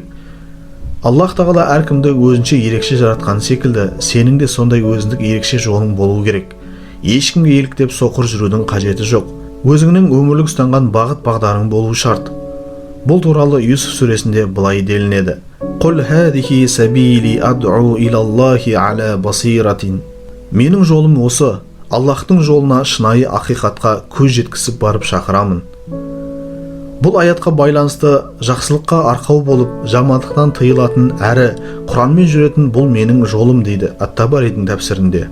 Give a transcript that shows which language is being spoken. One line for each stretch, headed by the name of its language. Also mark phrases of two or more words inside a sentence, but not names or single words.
Kazakh: Аллах тағала әркімді өзінше ерекше жаратқан секілді, сенің де сондай өзіндік ерекше жолың болу керек. Ешкімге еліктеп соқыр жүрудің қажеті жоқ. Өзіңнің өмірлік ұстанған бағыт-бағдарың болу шарт. Бұл туралы Юсуф сүресінде былай делінеді:
Arabic: «قل هذه سبيلي أدعو إلى الله على بصيرة».
Kazakh: Менің жолым осы, Аллахтың жолына шынайы ақиқатқа көз жеткізіп барып шақырамын. Бұл аятқа байланысты жақсылыққа арқау болып, жамандықтан тыйылатын әрі Құранмен жүретін бұл менің жолым дейді ат-Табаридің тәпсірінде.